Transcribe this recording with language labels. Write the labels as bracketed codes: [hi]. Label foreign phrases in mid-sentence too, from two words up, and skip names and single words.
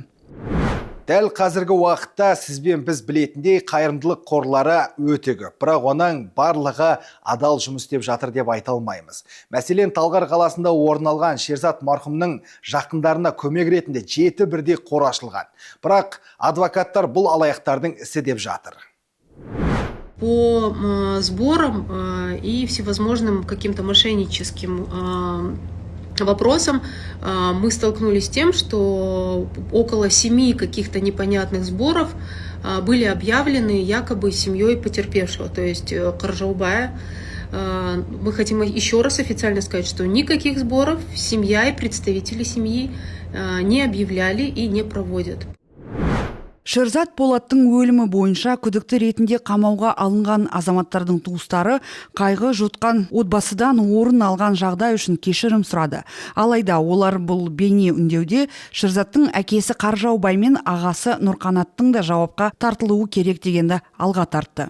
[kk] Дәл қазіргі уақытта сізбен біз білетіндей қайырымдылық қорлары өте көп, бірақ оның барлығы адал жұмыс істеп жатыр деп айта алмаймыз. Мәселен, Талғар қаласында орын алған Шерзат марқұмның жақындарына көмек ретінде 7 бірдей қор ашылған. Бірақ адвокаттар бұл алаяқтардың ісі деп жатыр. [ru] По сборам и всевозможным каким-то мошенническим вопросам мы столкнулись с тем, что около 7 каких-то непонятных сборов были объявлены якобы семьей потерпевшего, то есть Каржаубая. Мы хотим еще раз официально сказать, что никаких сборов семья и представители семьи не объявляли и не проводят. [kk] Шерзат Полаттың өлімі бойынша күдікті ретінде қамауға алынған азаматтардың туыстары қайғы жұтқан отбасыдан орын алған жағдай үшін кешірім сұрады. Алайда олар бұл бейне үндеуде Шерзаттың әкесі Қаржаубай мен ағасы Нұрқанаттың да жауапқа тартылуы керек дегенді алға тартты.